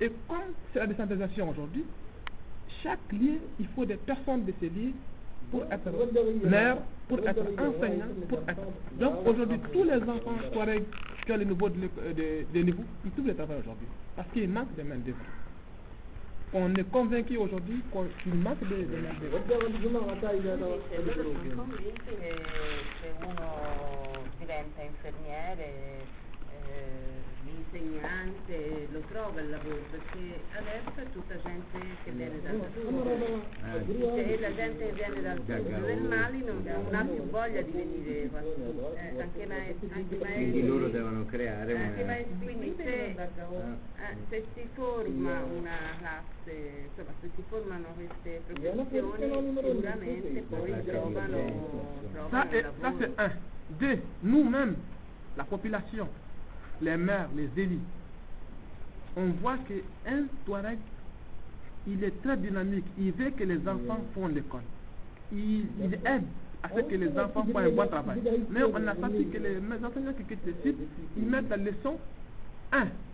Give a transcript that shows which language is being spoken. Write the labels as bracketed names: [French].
[French] Et comme c'est la décentralisation aujourd'hui, chaque lieu, il faut des personnes de ces lieux pour être maire, pour être enseignant, pour être... Donc aujourd'hui, tous les enfants Touareg qui ont le niveau de niveau, ils trouvent le travail aujourd'hui. Parce qu'il manque de main-d'œuvre. On est convaincu aujourd'hui qu'il manque de main-d'œuvre. [Italian] Sono convinti che uno diventa infermiere, l'insegnante lo trova il lavoro perché adesso è tutta gente che viene dal sud e la gente che viene dal sud del Mali non ha più voglia di venire qua su, anche maestri, Quindi loro devono creare quindi se si forma una classe, insomma se si formano queste professioni sicuramente poi trovano [French] Ça [Italian] lavoro. [French] c'est un. Deux, nous-mêmes, la population, les maires, les élus, on voit qu'un Touareg, il est très dynamique, il veut que les enfants font l'école. Il aide à ce que les enfants font un bon travail. Mais on a senti que les enseignants qui quittent le site, ils mettent la leçon 1.